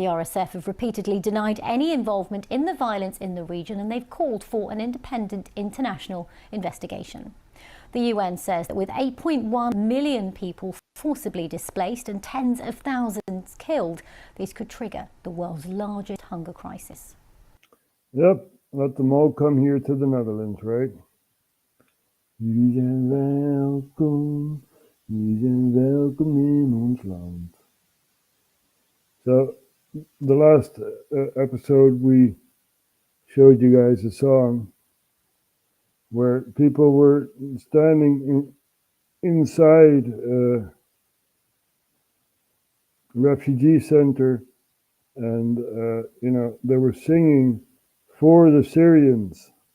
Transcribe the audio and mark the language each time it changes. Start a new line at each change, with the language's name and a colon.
English: The RSF have repeatedly denied any involvement in the violence in the region, and they've called for an independent international investigation. The UN says that with 8.1 million people forcibly displaced and tens of thousands killed, this could trigger the world's largest hunger crisis. Yep, let them all come here to the Netherlands, right?
Dutch: Jullie zijn welkom, jullie zijn welkom in ons land.
English: So, the last episode we showed you guys a song where people were standing inside a refugee center and, they were singing for the Syrians.